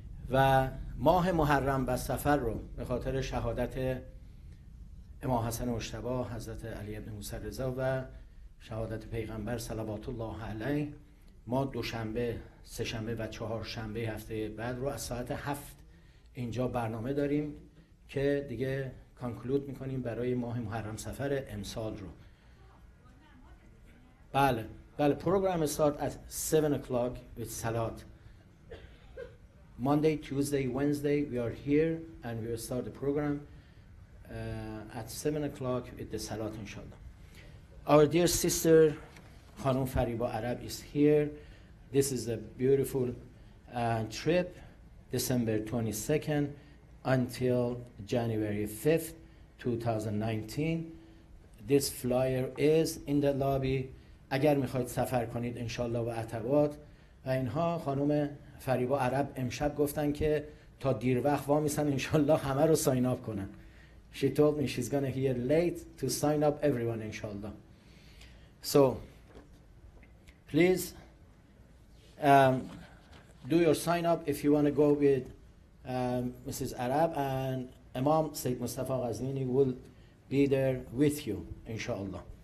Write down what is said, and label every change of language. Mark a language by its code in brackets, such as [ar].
[fa] و ماه محرم و سفر رو به خاطر شهادت امام حسن مجتبی، حضرت علی ابن موسی رضا و شهادت پیغمبر صلوات الله علیه، ما دوشنبه، سه‌شنبه و چهارشنبه هفته بعد رو از ساعت 7 اینجا برنامه داریم که دیگه کانکلود میکنیم برای ماه محرم سفر امسال رو. بله بله. [en] program start at 7 o'clock with salat. Monday, Tuesday, Wednesday we are here and we will start the program at 7 o'clock with the salat inshallah. Our dear sister Khanum Fariba Arab is here. This is a beautiful trip, December 22nd until January 5th, 2019. This flyer is in the lobby. [fa] اگر میخواید سفر کنید انشالله و عتبات و اینها، خانم فریبا عرب امشب گفتن که تا دیر وقت وامیسن انشالله همه رو ساین اپ کنن. [en] She told me she's gonna here late to sign up everyone inshallah. So please do your sign up if you want to go with Mrs. Arab, and Imam Sayyid Mustafa Ghazvini will be there with you inshallah.